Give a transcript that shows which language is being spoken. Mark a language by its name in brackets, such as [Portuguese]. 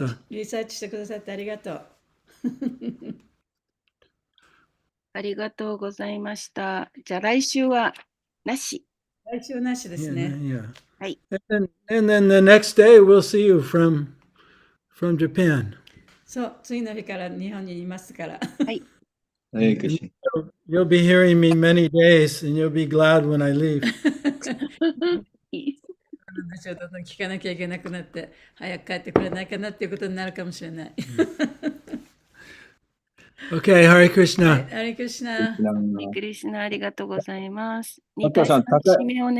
[Japanese] リサーチしてくださってありがとう。ありがとうございました。じゃあ来週はなし。来週なしですね。はい。 [English] And then the next day we'll see you from Japan. [Japanese] そう、次の日から日本にいますから。はい。 [English] Hare And Krishna. you'll be hearing me many days, and you'll be glad when I leave. [Japanese] なんでしょう、どんどん聞かなきゃいけなくなって、早く帰ってくれないかなっていうことになるかもしれない。 [English] Okay, Hare [Japanese] はい、 [English] Krishna. [Japanese] ハレクリシナ。クリシナありがとうございます。佐藤さん、締めお願いし